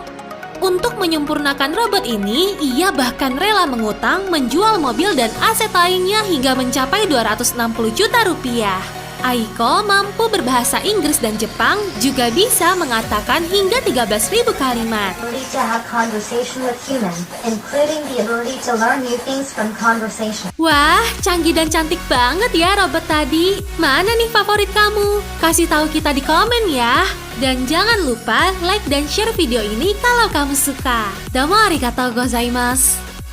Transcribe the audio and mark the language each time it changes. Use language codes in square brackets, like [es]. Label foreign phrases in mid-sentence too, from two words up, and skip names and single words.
[id] Untuk menyempurnakan robot ini, ia bahkan rela mengutang, menjual mobil dan aset lainnya hingga mencapai 260 juta rupiah. Aiko mampu berbahasa Inggris dan Jepang, juga bisa mengatakan hingga 13.000 kalimat. [en] Ability to have conversation with humans, including the ability to learn new things from conversation. [id] Wah, canggih dan cantik banget ya robot tadi. Mana nih favorit kamu? Kasih tahu kita di komen ya. Dan jangan lupa like dan share video ini kalau kamu suka. [ja] どうもありがとうございます.